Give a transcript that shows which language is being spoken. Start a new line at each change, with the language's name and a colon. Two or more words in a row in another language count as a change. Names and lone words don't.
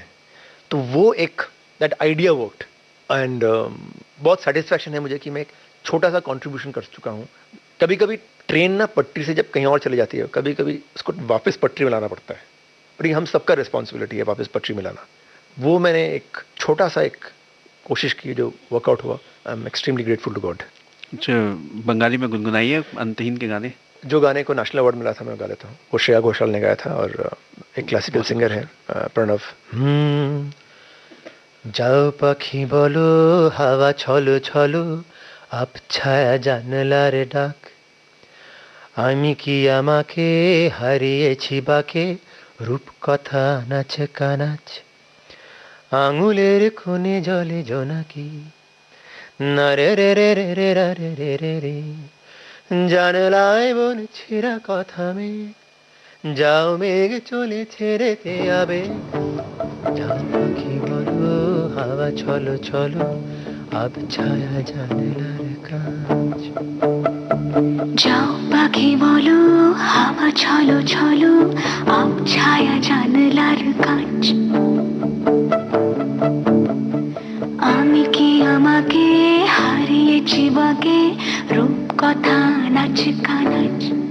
Hindi: तो वो एक
English: that idea worked
Hindi: एंड बहुत सेटिस्फैक्शन है मुझे कि मैं एक छोटा सा कंट्रीब्यूशन कर चुका हूँ। कभी कभी ट्रेन ना पटरी से जब कहीं और चली जाती है, कभी कभी उसको वापस पटरी में लाना पड़ता है, और ये हम सबका रिस्पॉन्सिबिलिटी है वापस पटरी में लाना। वो मैंने एक छोटा सा एक कोशिश की जो वर्कआउट हुआ।
English: I am extremely grateful to God.
Hindi: बंगाली में गुनगुनाइए अंतहीन के गाने। जो गाने को
English: national award
Hindi: मिला था मैं गा लेता हूँ। वो श्रेया घोषाल ने गाया था और एक
English: classical singer
Hindi: है प्रणव।
Bangla: যাও পাখি বলো হাওয়া ছলো ছলো আব ছায়া জানলার ডাক আমি কি আমাকে হারিয়েছি বাকে রূপকথা নাচ কানাচ আঙুলের কোণে জলে জোনাকি না রে রে রে রে রে রে রে রে রে জানলায় বলছিরা কথা মে যাও মেঘ চলে ছেড়েতে আবে যাও পাখি বলো হাওয়া ছলো ছলো আব ছায়া জানলার কাছ। যাও পাখি বলো হাওয়া ছলো ছলো আব ছায়া জানলার কাছ। আমি কি আমাকে হারিয়েছি বাকে রূপ কথা নাচ কানাচ